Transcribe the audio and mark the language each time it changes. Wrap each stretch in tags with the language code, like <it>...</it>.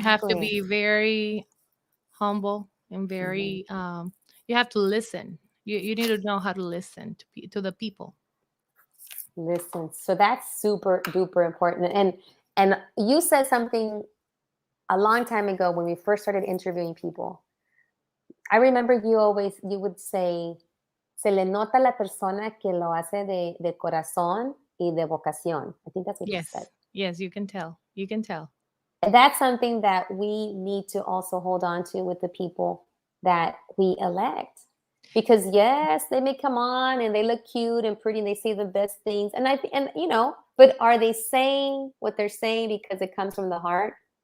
<en>You have to be very humble and very, you have to listen. You need to know how to listen to the people. Listen. So that's super duper important. And you said something a long time ago when we first started interviewing people. I remember you would say,</en> <es>se le nota la persona que lo hace de corazón y de vocación.</es> <en>I think that's what you said. Yes, you can tell. You can tell. And that's something that we need to also hold on to with the people that we elect. Because yes, they may come on and they look cute and pretty and they say the best things. But are they saying what they're saying because it comes from the heart?</en>